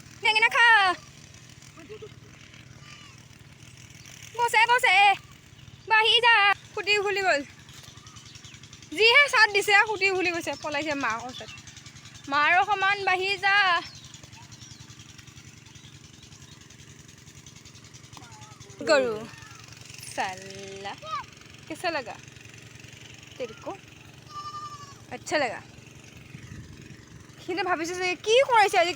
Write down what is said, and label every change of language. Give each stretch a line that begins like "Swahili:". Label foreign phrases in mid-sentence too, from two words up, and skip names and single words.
Assamese: বেঙেনা খা বছে বাঢ়ি যা খুটি খুলি গ'ল যিহে চাট দিছে খুটি খুলি গৈছে পলাইছে মাৰ ওচৰত মাৰ সমান বাঢ়ি যা
Hindi: गरु साला कैसा लगा तेरे को अच्छा लगा
Assamese: কিন্তু ভাবিছোঁ যে কি কৰিছে আজি